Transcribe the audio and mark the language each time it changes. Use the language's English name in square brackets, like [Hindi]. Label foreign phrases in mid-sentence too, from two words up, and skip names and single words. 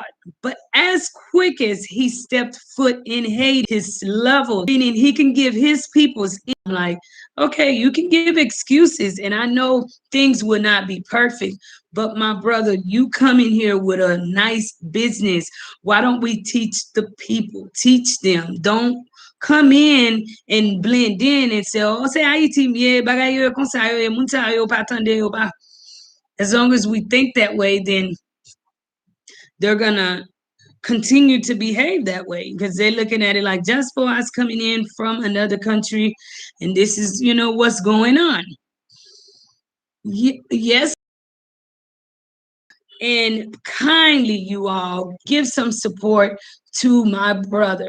[English] But as quick as he stepped foot in Haiti, his level, meaning he can give his people's like, okay, you can give excuses, and I know things will not be perfect, but my brother, you come in here with a nice business. Why don't we teach the people? Teach them. Don't come in and blend in and say, oh, say Haiti, yeah, [Haitian Creole] bagay yo kon sa yo, moun sa yo pa tande yo pa. [English] As long as we think that way, then they're gonna continue to behave that way because they're looking at it like just for us coming in from another country, and this is, what's going on. Yes, and kindly, you all give some support to my brother.